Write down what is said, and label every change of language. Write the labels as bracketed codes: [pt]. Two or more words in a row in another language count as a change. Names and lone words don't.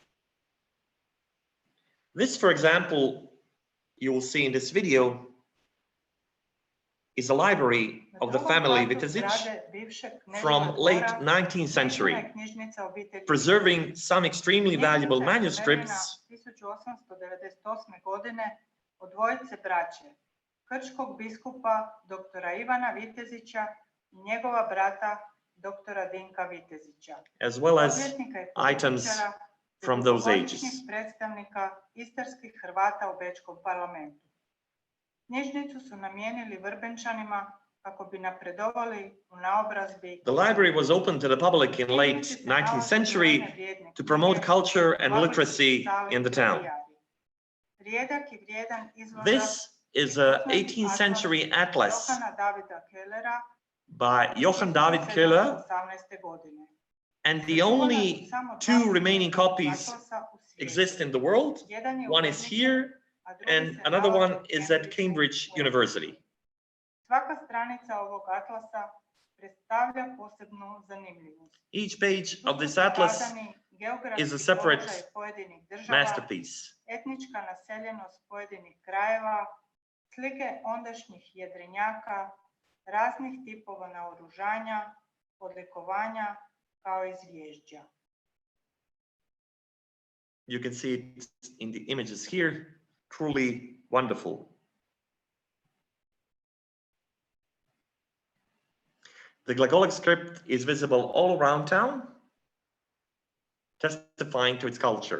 [en] This, for example, you will see in this video, is a library of the family Vitezic from late 19th century, preserving some extremely valuable manuscripts [hr] od dvojice braće, krčkog biskupa doktora Ivana Vitezića i njegova brata doktora Dinka Vitezića, [en] as well as items from those ages. [hr] Predstavnika istarskih Hrvata u Bečkom parlamentu. Knjižnicu su namijenili Vrbenčanima kako bi napredovali u naobrazbi. [en] The library was open to the public in late 19th century to promote culture and literacy in the town. This is an 18th century atlas by Johann David Keller, and the only two remaining copies exist in the world. One is here, and another one is at Cambridge University. Each page of this atlas is a separate masterpiece. [hr] Etnička naseljenost pojedinih krajeva, slike ondašnjih jedrenjaka, raznih tipova naoružanja, odlikovanja, kao i zvježđa. [en] You can see it in the images here, truly wonderful. The glagolic script is visible all around town, testifying to its culture.